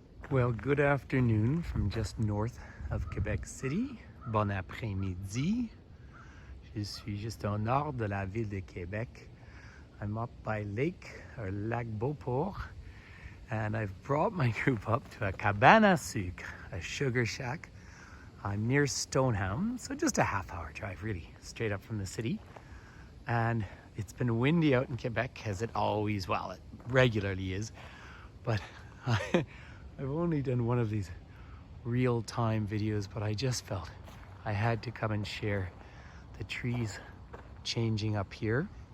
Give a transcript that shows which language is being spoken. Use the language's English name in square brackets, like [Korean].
[English] Well, good afternoon from just north of Quebec City. [French] Bon après-midi. Je suis juste au nord de la ville de Québec. [English] I'm up by Lac Beauport, and I've brought my group up to a Cabane sucre, a sugar shack. I'm near Stoneham, so just a half-hour drive, really, straight up from the city. And it's been windy out in Quebec, as it always, well, it regularly is, but I've only done one of these real-time videos, but I just felt I had to come and share the trees changing up here.